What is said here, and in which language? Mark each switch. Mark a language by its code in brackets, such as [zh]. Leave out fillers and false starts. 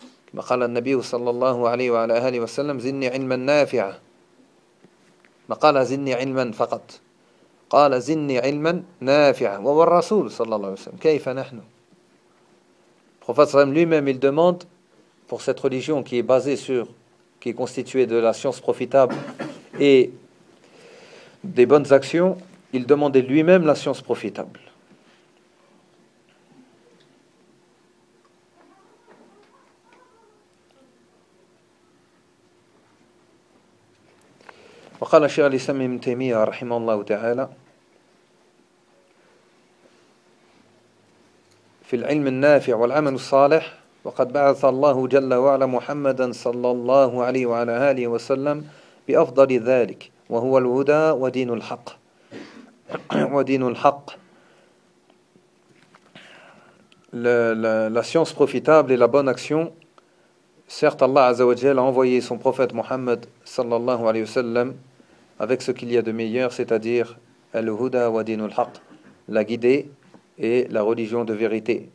[ar] Comme قال النبي صلى الله عليه وعلى آله وسلم زني علما نافعا. ما قال زني علما فقط. قال زني علما نافعا. وهو الرسول صلى الله عليه وسلم. كيف نحن؟ [fr] Prophète lui-même il demande pour cette religion qui est basée sur, qui est constituée de la science profitable et des bonnes actions, il demandait lui-même la science profitable. [ar] وقال الشيخ الإسلام ابن تيمية رحمه الله تعالى في العلم النافع والعمل الصالح وقد بعث الله جل وعلا محمدا صلى الله عليه وعلى آله وسلم بأفضل ذلك وهو الهدى ودين الحق ودين الحق. [fr] La science profitable et la bonne action, certes Allah عز وجل a envoyé son prophète Muhammad صلى الله عليه وسلم avec ce qu'il y a de meilleur, c'est-à-dire [ar] al-huda wa din al-haq, [fr] la guidée et la religion de vérité.